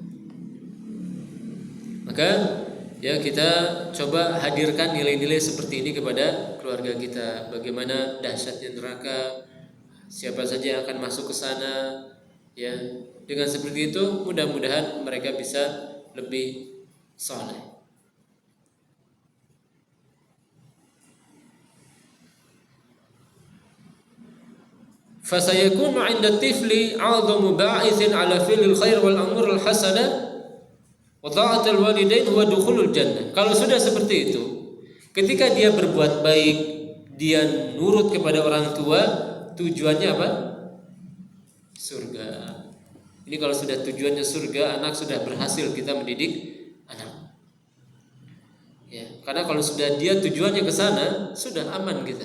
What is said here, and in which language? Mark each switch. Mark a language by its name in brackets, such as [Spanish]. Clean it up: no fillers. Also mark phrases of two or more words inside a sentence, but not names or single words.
[Indonesian] Maka ya kita coba hadirkan nilai-nilai seperti ini kepada keluarga kita. Bagaimana dahsyatnya neraka, siapa saja yang akan masuk ke sana, ya. Dengan seperti itu mudah-mudahan mereka bisa lebih saleh. [Arabic] فسيكون عند الطفل أعظم باعث على فعل الخير والأمر الحسنة وطاعة الوالدين ودخول الجنة. [Indonesian] Kalau sudah seperti itu, ketika dia berbuat baik, dia nurut kepada orang tua, tujuannya apa? Surga. Ini kalau sudah tujuannya surga, anak sudah berhasil kita mendidik anak. Ya, karena kalau sudah dia tujuannya ke sana, sudah aman kita.